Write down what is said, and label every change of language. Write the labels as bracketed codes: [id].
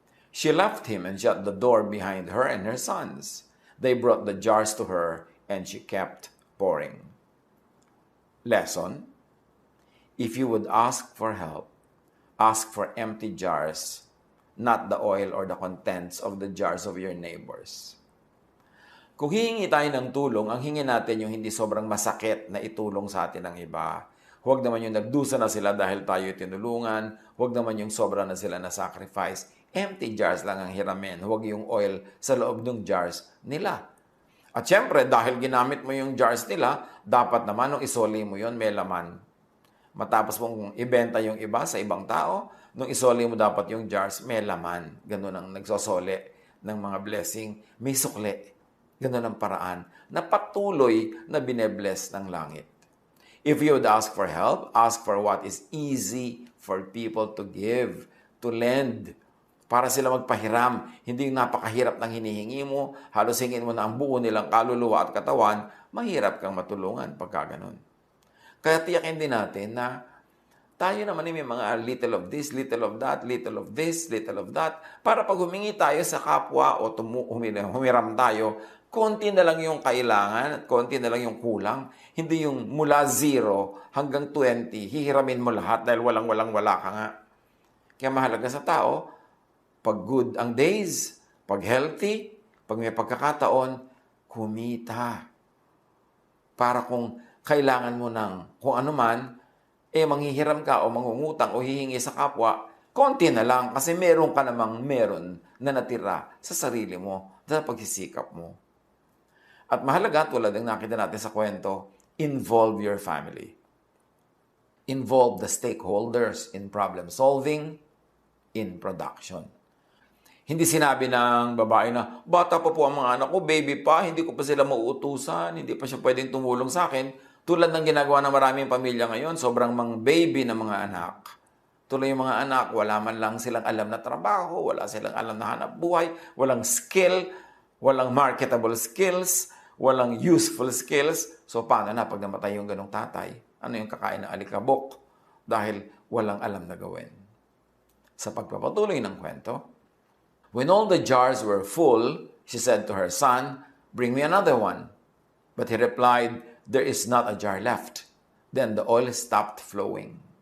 [en] She left him and shut the door behind her and her sons. They brought the jars to her, and she kept pouring. Lesson: if you would ask for help, ask for empty jars, not the oil or the contents of the jars of your neighbors. [tl] Kung hihingi tayo ng tulong, ang hingi natin yung hindi sobrang masakit na itulong sa atin ng iba. Huwag naman yung nagdusa na sila dahil tayo tinulungan. Huwag naman yung sobra na sila na sacrifice. Empty jars lang ang hiramin. Huwag yung oil sa loob ng jars nila. At syempre, dahil ginamit mo yung jars nila, dapat naman nung isoli mo yon may laman. Matapos mong ibenta yung iba sa ibang tao, nung isoli mo dapat yung jars, may laman. Ganun ang nagsosoli ng mga blessing. May sukli. Ganun ang paraan na patuloy na binebless ng langit. [en] If you would ask for help, ask for what is easy for people to give, to lend, [tl] para sila magpahiram. Hindi yung napakahirap ng hinihingi mo, halos hingin mo na ang buo nilang kaluluwa at katawan, mahirap kang matulungan pagka ganun. Kaya tiyakin din natin na tayo naman may mga [en] little of this, little of that, [tl] little of this, little of that, para pag humingi tayo sa kapwa o humiram tayo, konti na lang yung kailangan at konti na lang yung kulang. Hindi yung mula 0 hanggang 20, hihiramin mo lahat dahil wala ka nga. Kaya mahalaga sa tao, pag good ang days, pag healthy, pag may pagkakataon, kumita. Para kung kailangan mo ng kung ano man, manghihiram ka o mangungutang o hihingi sa kapwa, konti na lang kasi meron ka namang meron na natira sa sarili mo, sa pagsisikap mo. At mahalaga, tulad ng nakita natin sa kwento, [en] involve your family. Involve the stakeholders in problem solving, in production. [tl] Hindi sinabi ng babae na, bata pa po ang mga anak ko, baby pa, hindi ko pa sila mauutusan, hindi pa siya pwedeng tumulong sa akin. Tulad ng ginagawa ng maraming pamilya ngayon, sobrang mga baby na mga anak. Tuloy yung mga anak, wala man lang silang alam na trabaho, wala silang alam na hanap buhay, walang skill, walang marketable skills, walang useful skills. So, paano na pag namatay yung ganong tatay? Ano yung kakain ng alikabok? Dahil walang alam na gawin. Sa pagpapatuloy ng kwento, [en] when all the jars were full, she said to her son, "Bring me another one." But he replied, "There is not a jar left." Then the oil stopped flowing.